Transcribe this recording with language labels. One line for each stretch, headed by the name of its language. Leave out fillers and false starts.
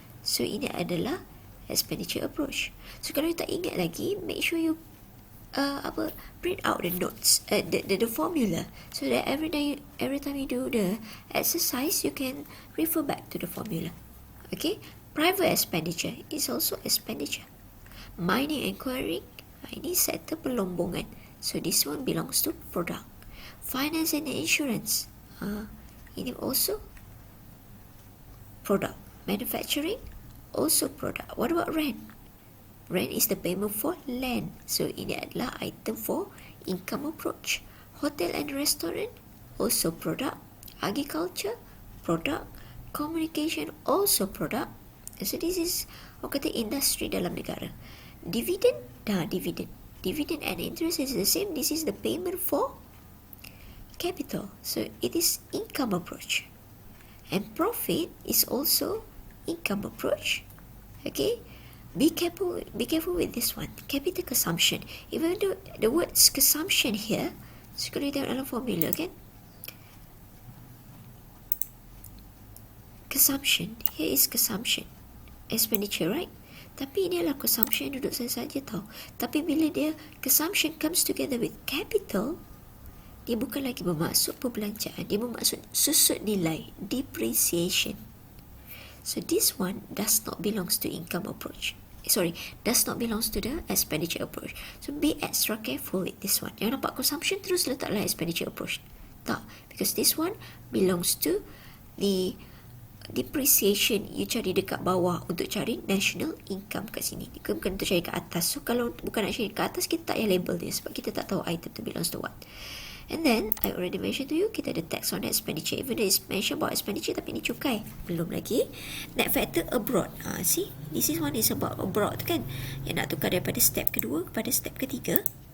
Malay: So ini adalah expenditure approach.
English: So kalau you
Malay: tak ingat lagi,
English: make sure you print out the notes, the formula, so that every time you do the exercise, you can refer back to the formula. Okay, private expenditure is also expenditure. Mining and quarrying,
Malay: ini sektor perlombongan.
English: So this one belongs to product. Finance and insurance, ini also product. Manufacturing, also product. What about rent? Rent is the payment for land. So
Malay: ini adalah
English: item for income approach. Hotel and restaurant, also product. Agriculture, product. Communication, also product. So this is,
Malay: orang kata, industri dalam negara.
English: Dividend, dividend. Dividend and interest is the same. This is the payment for capital. So it is income approach. And profit is also income approach. Okay, be careful with this one. Capital consumption. Even though the word consumption here,
Malay: so kalau kita tengok dalam formula kan,
English: consumption, here is consumption, expenditure, right?
Malay: Tapi ini adalah consumption duduk saja tau. Tapi bila dia consumption
English: comes together with capital,
Malay: dia bukan lagi bermaksud perbelanjaan, dia bermaksud susut nilai, depreciation.
English: So this one does not belongs to income approach. Does not belongs to the expenditure approach. So be extra careful with this one.
Malay: Yang nampak consumption terus letaklah expenditure approach.
English: Tak, because this one belongs to the depreciation.
Malay: You cari dekat bawah untuk cari national income kat sini. Bukan untuk cari kat atas. So kalau bukan nak cari kat atas, kita tak payah label dia sebab kita tak tahu item tu
English: belongs to what. And then, I already mentioned to you,
Malay: kita ada
English: tax on expenditure. Even though it's mentioned about expenditure,
Malay: tapi ni cukai. Belum lagi.
English: Net factor abroad. See, this is one is about abroad kan.
Malay: Yang nak tukar daripada step kedua kepada step ketiga.